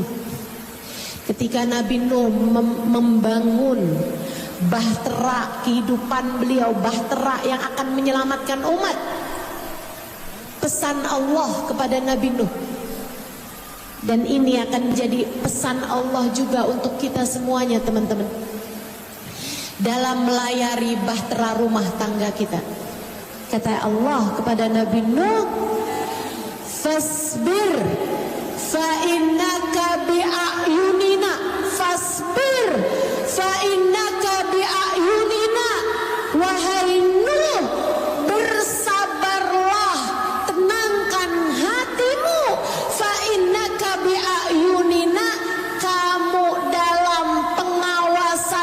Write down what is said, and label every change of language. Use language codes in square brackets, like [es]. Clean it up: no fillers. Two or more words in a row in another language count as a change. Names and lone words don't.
[id] Ketika Nabi Nuh membangun bahtera kehidupan beliau, bahtera yang akan menyelamatkan umat, pesan Allah kepada Nabi Nuh. Dan ini akan menjadi pesan Allah juga untuk kita semuanya, teman-teman, dalam melayari bahtera rumah tangga kita. Kata Allah kepada Nabi Nuh, [ar] فاصبر فإنك بأعيننا فاصبر فإنك بأعيننا, fasbir fa innaka bi'ayunina. [id] Wahai Nuh, bersabarlah, tenangkan hatimu, [ar] فإنك بأعيننا, [id] kamu dalam pengawasan